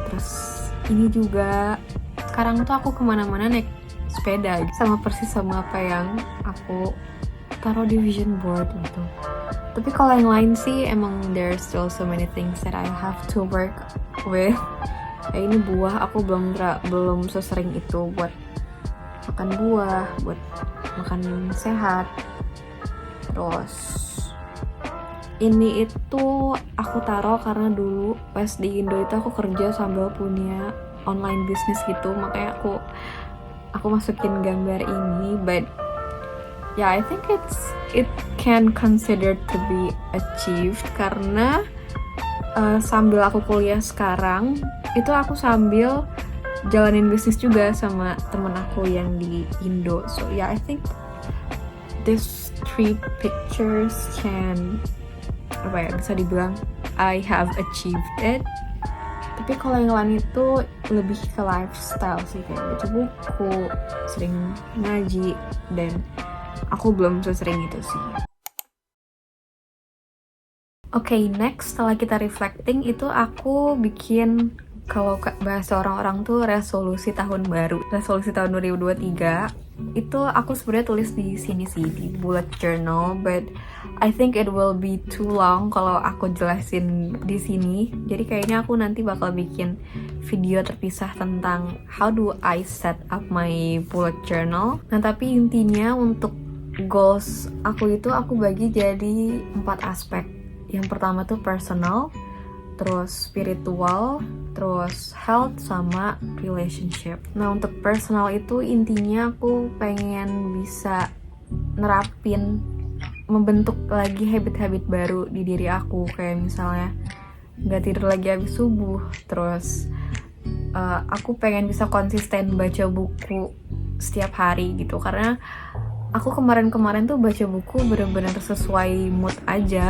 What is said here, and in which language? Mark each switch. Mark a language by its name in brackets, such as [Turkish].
[Indonesian] Terus ini juga sekarang tuh aku kemana-mana naik sepeda, sama persis sama apa yang aku taruh di vision board gitu. Tapi kalau yang lain sih emang [English] there's still so many things that I have to work with. [Indonesian] Kayak ini buah, aku belum sesering itu buat makan buah, buat makan sehat. Terus ini itu aku taruh karena dulu pas di Indo itu aku kerja sambil punya online business gitu, makanya aku masukin gambar ini. [English] But yeah, I think it can considered to be achieved [Indonesian] karena sambil aku kuliah sekarang itu aku sambil jalanin bisnis juga sama temen aku yang di Indo. [English] So yeah, I think these 3 pictures can [Indonesian] bisa dibilang [English] I have achieved it. [Indonesian] Tapi kalau yang lain itu lebih ke lifestyle sih, kayak baca buku, sering ngaji, dan aku belum sesering itu sih. Okay, next setelah kita reflecting itu aku bikin, kalau bahasa orang-orang tuh resolusi tahun baru, resolusi tahun 2023. Itu aku sebenarnya tulis di sini sih, di bullet journal, [English] but I think it will be too long [Indonesian] kalau aku jelasin di sini. Jadi kayaknya aku nanti bakal bikin video terpisah tentang [English] how do I set up my bullet journal. [Indonesian] Nah, tapi intinya untuk goals aku itu aku bagi jadi 4 aspek. Yang pertama tuh personal, terus spiritual, terus health sama relationship. Nah untuk personal itu intinya aku pengen bisa nerapin, membentuk lagi habit-habit baru di diri aku, kayak misalnya nggak tidur lagi habis subuh, terus aku pengen bisa konsisten baca buku setiap hari gitu, karena aku kemarin-kemarin tuh baca buku bener-bener sesuai mood aja.